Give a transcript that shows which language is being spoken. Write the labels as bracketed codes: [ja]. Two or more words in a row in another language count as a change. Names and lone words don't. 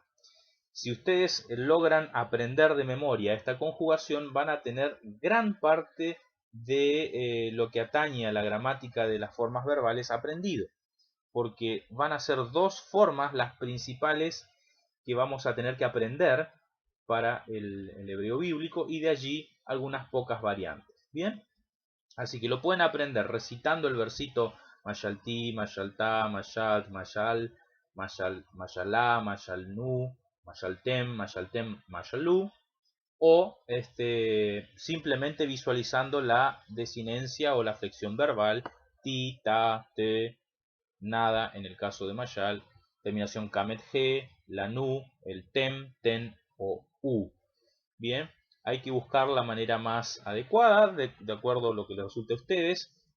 [es] Si ustedes logran aprender de memoria esta conjugación, van a tener gran parte de lo que atañe a la gramática de las formas verbales aprendido, porque van a ser dos formas las principales que vamos a tener que aprender para el hebreo bíblico y de allí algunas pocas variantes. Bien, así que lo pueden aprender recitando el versito [he] מָשַׁלְתִּי מָשַׁלְתָּ מָשַׁלְתְּ מָשַׁל מָשְׁלָה מָשַׁלְנוּ מְשַׁלְתֶּם מְשַׁלְתֶּם מָשְׁלוּ, [es] o simplemente visualizando la desinencia o la flexión verbal ti, ta, te, nada en el caso de Mashal, terminación kamet g, la nu, el tem, ten o u. Bien, hay que buscar la manera más adecuada de acuerdo a lo que les resulte a ustedes.